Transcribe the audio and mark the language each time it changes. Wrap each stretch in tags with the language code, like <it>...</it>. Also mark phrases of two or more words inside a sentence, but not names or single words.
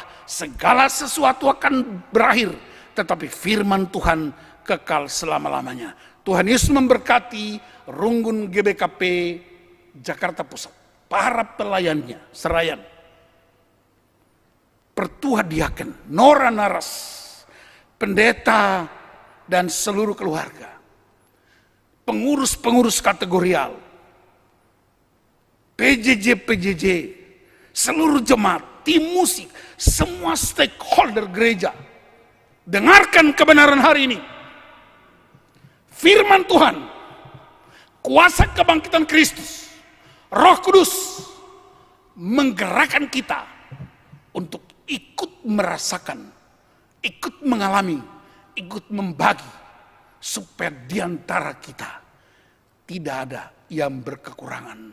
<id>Segala sesuatu akan berakhir, tetapi firman Tuhan kekal selama-lamanya. Tuhan Yesus memberkati Runggun GBKP Jakarta Pusat, para pelayannya, serayan, Pertua Diaken, Nora Naras, pendeta, dan seluruh keluarga, pengurus-pengurus kategorial, PJJ, seluruh jemaat, tim musik, semua stakeholder gereja. Dengarkan kebenaran hari ini. Firman Tuhan, kuasa kebangkitan Kristus, Roh Kudus menggerakkan kita untuk ikut merasakan, ikut mengalami, ikut membagi, supaya di antara kita tidak ada yang berkekurangan.</id>